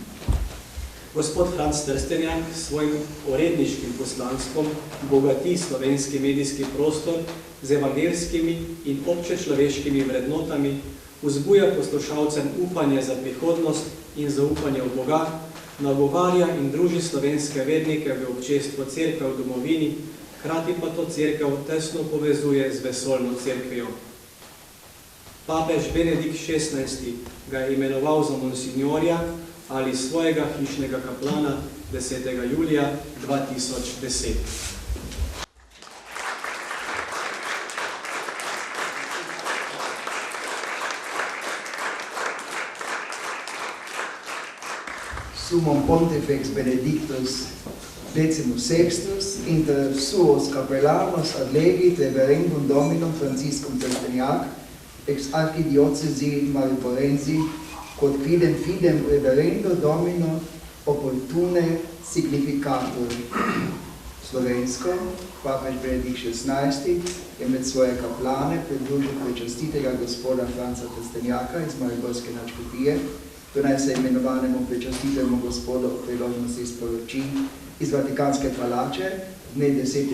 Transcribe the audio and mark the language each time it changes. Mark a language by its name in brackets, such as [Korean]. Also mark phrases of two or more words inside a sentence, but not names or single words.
[Slovenian] Gospod Franc Trstenjak s svojim uredniškim poslanstvom bogati slovenski medijski prostor z evangelskimi in občečloveškimi vrednotami, vzbuja poslušalcem upanje za prihodnost in zaupanje v Boga, nagovarja in druži slovenske vernike v občestvo cerkve v domovini, hkrati pa to cerkev tesno povezuje z vesolno cerkvijo. Papež Benedikt XVI ga je imenoval za monsignorja ali svojega hišnega kaplana 10. julija 2010. [Latin] Sumum Pontifex Benedictus Decimus Sextus inter suos capellanos ad legit reverendum Dominum Franciscum Trstenjak ex archidiocesi Mariborensi quod quidem fidem reverendo Domino opportune significatur. [Slovenian] Slovensko, papež Benedikt XVI je med svoje kaplane predložil prečastitega gospoda Franca Trstenjaka iz Mariborske nadškofije, to naj se imenovanemu prečastitemu gospodu o priložnosti sporočil iz Vatikanske palače dne 10.